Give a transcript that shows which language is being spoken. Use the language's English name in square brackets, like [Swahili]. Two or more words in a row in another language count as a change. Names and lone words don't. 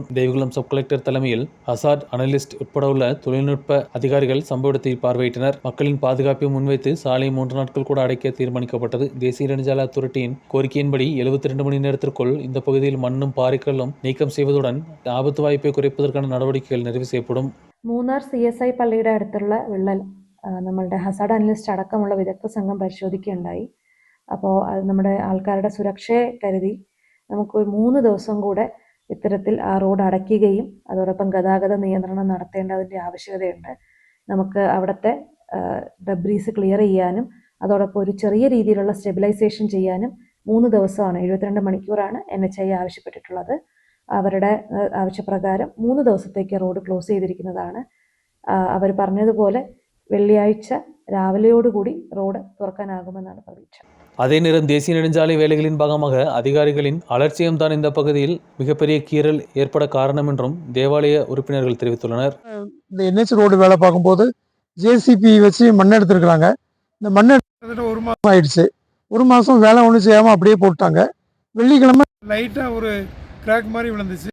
[Tamil] தேவிகுளம் சப் கலெக்டர் தலைமையில் [English] hazard analyst [Tamil] உட்பட உள்ள தொழில்நுட்ப அதிகாரிகள் சம்பவ இடத்தை பார்வையிட்டனர். மக்களின் பாதுகாப்பை முன்வைத்து சாலை 3 நாட்கள் கூட அடைக்க தீர்மானிக்கப்பட்டது. தேசிய நெடுஞ்சாலை அத்தாரிட்டியின் கோரிக்கையின்படி 72 மணி நேரத்திற்குள் இந்த பகுதியில் மண்ணும் பாறைக்கல்லும் நீக்கம் செய்வதுடன் ஆபத்து வாய்ப்பை குறைப்பதற்கான நடவடிக்கைகள் நிறைவு ചെയ്യപ്പെടും. [Malayalam] മൂന്നാർ CSI പള്ളിയുടെ അടുത്തുള്ള വിള്ളൽ നമ്മളുടെ [English] hazard analyst [Malayalam] അടക്കമുള്ള വിദഗ്ധ സംഘം പരിശോധിക്കുകയുണ്ടായി. അപ്പോൾ അത് നമ്മുടെ ആൾക്കാരുടെ സുരക്ഷയെ കരുതി നമുക്ക് 3 ദിവസം കൂടെ ഇത്തരത്തിൽ ആ റോഡ് അടയ്ക്കുകയും അതോടൊപ്പം ഗതാഗത നിയന്ത്രണം നടത്തേണ്ടതിൻ്റെ ആവശ്യകതയുണ്ട്. നമുക്ക് അവിടുത്തെ [English] debris clear [Malayalam] ചെയ്യാനും അതോടൊപ്പം ഒരു ചെറിയ രീതിയിലുള്ള സ്റ്റെബിലൈസേഷൻ ചെയ്യാനും 3 ദിവസമാണ് 72 മണിക്കൂറാണ് NHI ആവശ്യപ്പെട്ടിട്ടുള്ളത്. അവരുടെ ആവശ്യപ്രകാരം 3 ദിവസത്തേക്ക് [English] road close [Malayalam] ചെയ്തിരിക്കുന്നതാണ്. അവർ പറഞ്ഞതുപോലെ വെള്ളിയാഴ്ച രാവിലെയോടുകൂടി റോഡ് തുറക്കാനാകുമെന്നാണ് പ്രതീക്ഷ. [Tamil] அதே நேரம் தேசிய நெடுஞ்சாலை வேலைகளின் பாகமாக அதிகாரிகளின் அலட்சியம் தான் இந்த பகுதியில் மிகப்பெரிய கீறல் ஏற்பட காரணம் என்றும் தேவாலய உறுப்பினர்கள் தெரிவித்துள்ளனர். இந்த NH ரோடு வேலை பார்க்கும்போது JCB வச்சு மண் எடுத்துருக்குறாங்க. இந்த மண் எடுத்துட்டு 1 மாதம் ஆயிடுச்சு. 1 மாதம் வேலை ஒன்றும் செய்யாமல் அப்படியே போட்டாங்க. வெள்ளிக்கிழமை லைட்டாக ஒரு கிராக் மாதிரி விழுந்துச்சு.